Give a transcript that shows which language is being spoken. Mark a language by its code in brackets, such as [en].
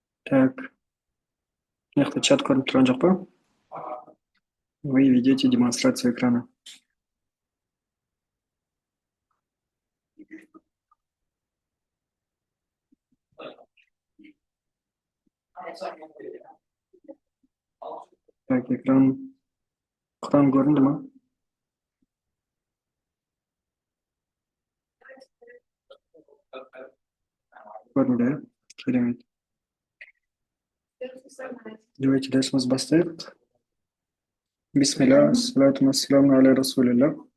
[kk] Так, мына чат көрініп тұрған жоқ па? [ru] Вы ведете демонстрацию экрана. [kk] Так, экран көрінді ма? Көрінді, иә? Керемет. Давайте дәрісімізді бастайық. [ar] Бисмилля, салату вассаламу аля расулилля.